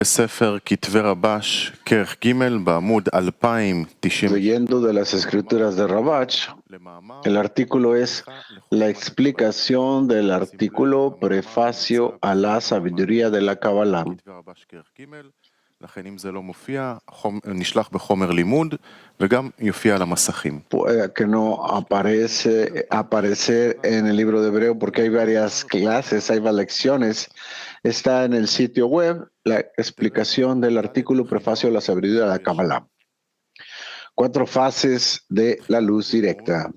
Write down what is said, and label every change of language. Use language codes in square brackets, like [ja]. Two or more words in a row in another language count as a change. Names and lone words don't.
[he] בספר כתבי רבש, כרך ג' בעמוד 2090. [es] Leyendo de las escrituras de Rabach, el artículo es la explicación del artículo prefacio a la sabiduría de la Kabbalah. [he] לכן אם זה לא מופיע, נשלח בחומר לימוד וגם יופיע על המסכים. [es] Puede que no aparecer en el libro de Hebreo porque hay varias clases, hay varias lecciones. Está en el sitio web la explicación del artículo prefacio a la sabiduría de la Kabbalah. 4 fases de la luz directa.